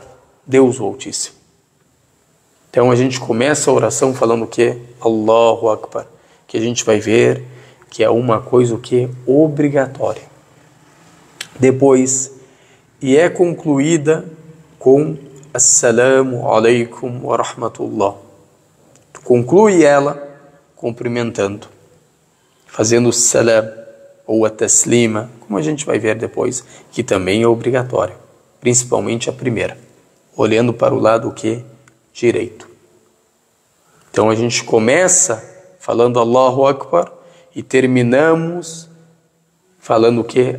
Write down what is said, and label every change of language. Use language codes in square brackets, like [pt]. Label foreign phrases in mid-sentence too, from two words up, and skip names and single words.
[pt] Deus o Altíssimo. Então a gente começa a oração falando o que? [ar] الله أكبر. [pt] Que a gente vai ver que é uma coisa o que? Obrigatória. Depois, e é concluída com [ar] السلام عليكم ورحمة الله. [pt] Tu conclui ela cumprimentando, fazendo o salam ou a taslima, como a gente vai ver depois, que também é obrigatório, principalmente a primeira, olhando para o lado o que? Direito. Então a gente começa falando [ar] الله أكبر [pt] e terminamos falando o que?